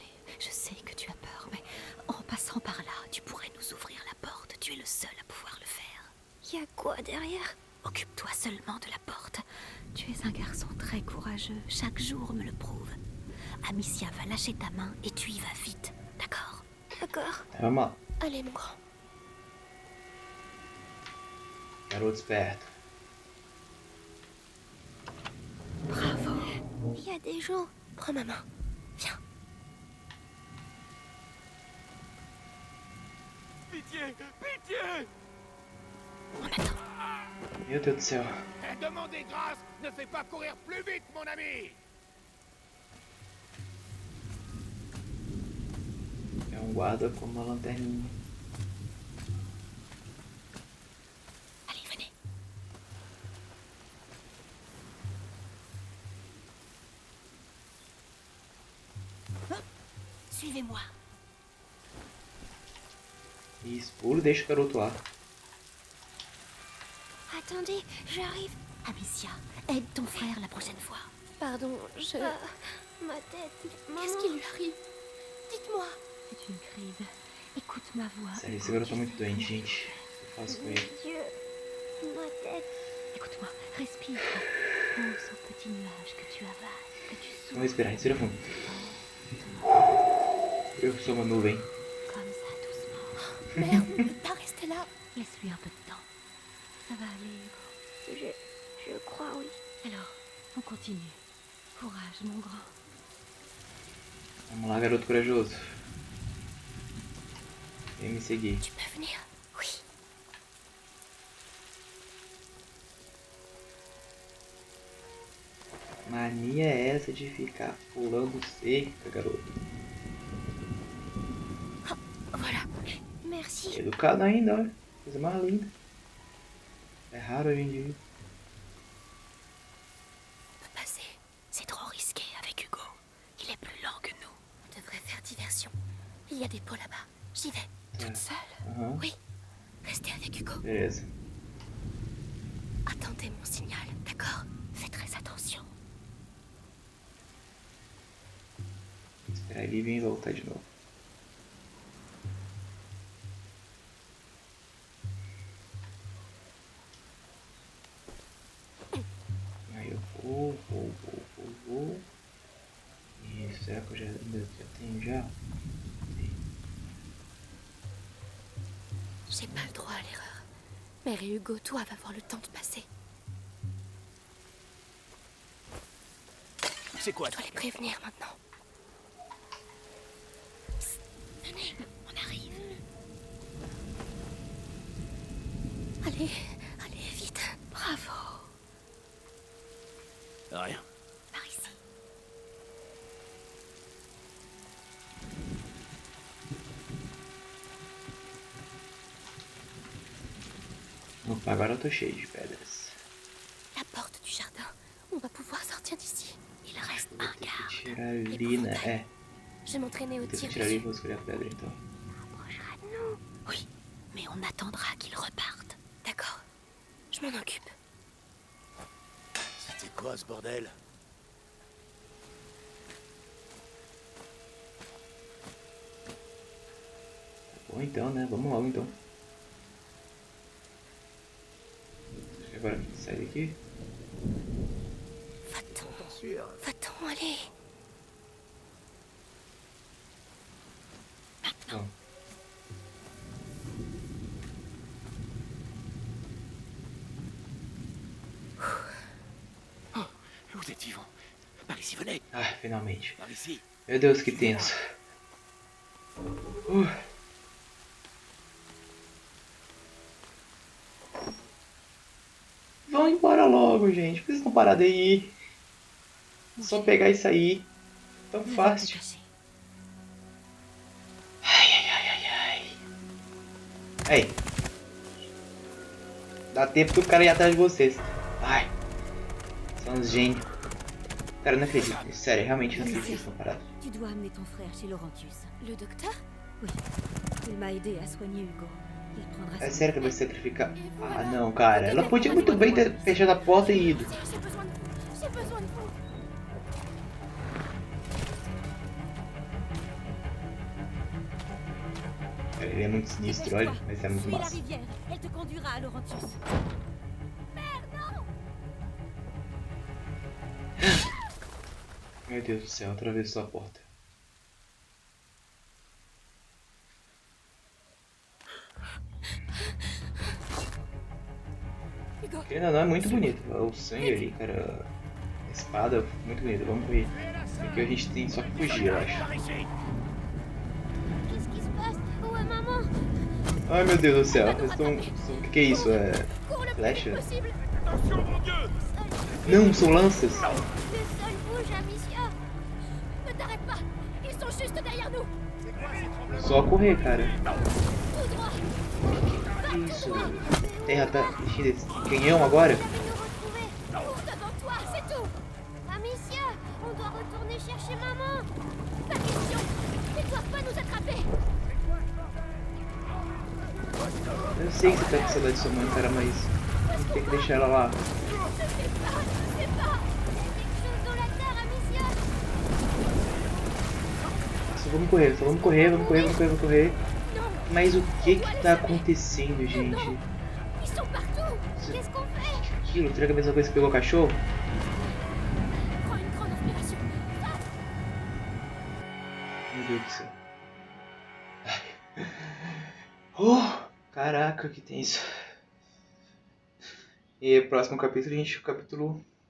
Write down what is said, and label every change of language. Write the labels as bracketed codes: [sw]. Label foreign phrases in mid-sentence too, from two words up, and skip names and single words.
[fr] Je sais que tu as peur, mais en passant par là, tu pourrais nous ouvrir la porte. Tu es le seul à pouvoir le faire. Il y a quoi derrière? Occupe-toi seulement de la porte. Tu es un garçon très courageux. Chaque jour me le prouve. Amicia va lâcher ta main et tu y vas vite, d'accord? D'accord. [pt] Vamos lá. [fr] Allez, mon grand. [pt] Garoto esperto. [fr] Bravo. Il y a des gens. Prends ma main. Viens. Pitié! Pitié! On attend. [pt] Meu Deus do céu. [fr] Demandez grâce, ne fais pas courir plus vite, mon ami. [pt] É um guarda com uma lanterninha. [fr] Allez, venez. Suivez-moi. [pt] Isso, pula e deixa o garoto lá. [fr] Attendez, j'arrive. Amicia, aide ton frère la prochaine fois. Pardon, je... ma tête... Qu'est-ce qui lui arrive? Dites-moi. C'est une crise. Écoute ma voix. [pt] Sério, esse garoto tá muito doente, gente. O que eu faço com ele? [fr] Dieu, ma tête... Écoute-moi, respire. Pense au petit nuage que tu avales, que tu [pt] Vamos [fr] souffles. [pt] respirar, respira fundo. Eu sou uma nuvem. [fr] Comme ça, doucement. Mère, on ne peut pas rester là. Laisse-lui un peu de temps. Ça va aller, Hugo. Je crois, oui. Alors, on continue. Courage, mon grand. [pt] Vamos lá, garoto corajoso. Vem me seguir. [fr] Tu peux venir? Oui. [pt] Mania é essa de ficar pulando cerca, garoto? [fr] Voilà. Merci. [pt] Educado ainda, olha. Coisa mais linda. É raro hoje em dia. [fr] On peut passer. C'est trop risqué avec Hugo. Il est plus lent que nous. On devrait faire diversion. Il y a des pots là-bas. J'y vais. Toute seule? Aham. Oui. Restez avec Hugo. [pt] Beleza. [fr] Attendez mon signal, d'accord? Fais très attention. [pt] Vou esperar ele vir e voltar de novo. Aí eu vou. Isso, será que eu já tenho já? [fr] J'ai pas le droit à l'erreur. Mère et Hugo, toi, va avoir le temps de passer. C'est quoi? Je dois les prévenir maintenant. Venez, on arrive. Allez, allez, vite. Bravo. Rien. Par ici. [pt] Opa, agora eu tô cheio de pedras. [fr] La porte du jardin. On va pouvoir sortir d'ici. Il reste [pt] Vou [fr] un [pt] ter que [fr] garde. [pt] tirar ali, né? É, [fr] Je vais m'entraîner au [pt] vou ter que [fr] tir [pt] tirar ali e [fr] dessus. [pt] vou escolher a pedra então. [fr] Approchera de nous. Oui, mais on attendra qu'il reparte. D'accord. Je m'en occupe. C'était quoi ce bordel? [pt] Bom então, né? Vamos logo então. Acho que agora sai daqui. [fr] Va-t'en. Va-t'en, allez. [pt] Bom. [fr] Vous êtes vivant. Par ici, venez. [pt] Ah, finalmente. [fr] Par ici. [pt] Meu Deus, que tenso. Vão embora logo. logo, gente. Por que vocês estão parados aí? Só pegar e sair. Tão fácil. Aí. Dá tempo do cara ir atrás de vocês. Vai. São uns gênios. Cara, eu não acredito. Sério, realmente não acredito que eles estão parados. [fr] Tu dois amener ton frère chez Laurentius. Le docteur? Oui. Il m'a aidé à soigner Hugo. Il prendra [pt] É [fr] soin [pt] sério que [fr] de [pt] vai [fr] toi. [pt] sacrificar? Ah, não, cara. Ela podia muito bem ter fechado a porta e ido. [fr] J'ai besoin de vous. J'ai besoin de vous. [pt] Ele é muito sinistro, olha. Mas é muito [fr] Suis la [pt] massa. [fr] rivière. Elle te conduira à Laurentius. [pt] Meu Deus do céu, atravessou a porta. Hugo. Ainda não é muito bonito. O sangue ali, cara. A espada, muito bonito. Vamos correr. Aqui a gente tem só que fugir, eu acho. [fr] Qu'est-ce qui se passe? Où est maman? [pt] Ai meu Deus do céu, eles estão. O que é isso? É. [fr] Cours le plus [pt] Flecha? [fr] vite possible. [pt] Não, são lanças! [fr] Le sol bouge, Amicia. Ne t'arrête pas. Ils sont juste derrière nous. [pt] Só correr, cara. [fr] Tout droit. [pt] Que isso? Terra tá enchida desse canhão agora? [fr] Nous retrouver. Cours devant toi, c'est tout. Amicia, on doit retourner chercher maman. Pas question. Ils doivent pas nous attraper. [pt] Eu sei que você tá com saudade de sua mãe, cara, mas tem que deixar ela lá. [fr] Je sais pas. Il y a quelque chose dans la terre, Amicia. [pt] Só vamos correr, vamos correr. Mas o que tá acontecendo, gente? [fr] Ils sont partout. Qu'est-ce qu'on fait? [pt] Aquilo, será que é a mesma coisa que pegou o cachorro? [fr] Prends une grande inspiration. [pt] Meu Deus do céu. Ai. Oh, caraca, que tenso. E o próximo capítulo, gente, o capítulo...